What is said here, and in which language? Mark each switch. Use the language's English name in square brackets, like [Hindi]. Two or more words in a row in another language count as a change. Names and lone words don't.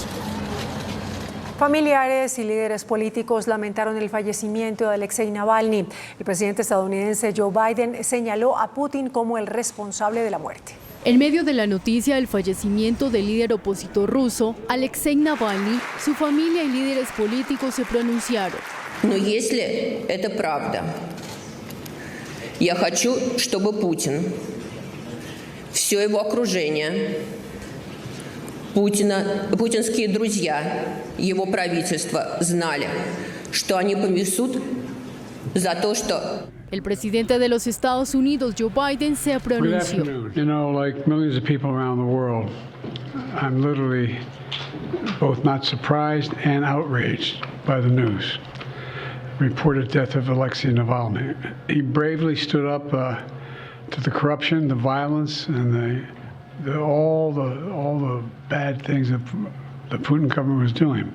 [Spanish] Familiares y líderes políticos lamentaron el fallecimiento de Alexei Navalny. El presidente estadounidense Joe Biden señaló a Putin como el responsable de la muerte. En medio de la noticia del fallecimiento del líder opositor ruso, Alexei Navalny, su familia y líderes políticos se pronunciaron. [Russian] Но если это правда, я хочу, чтобы Путин, все его окружение, путинские друзья, его правительство знали, что они понесут за то, что... [Spanish] El presidente de los Estados Unidos, Joe Biden, se pronunció. [English] You know, like millions of people around the world, I'm literally both not surprised and outraged by the news. Reported death of Alexei Navalny. He bravely stood up to the corruption, the violence, and all the bad things that the Putin government was doing.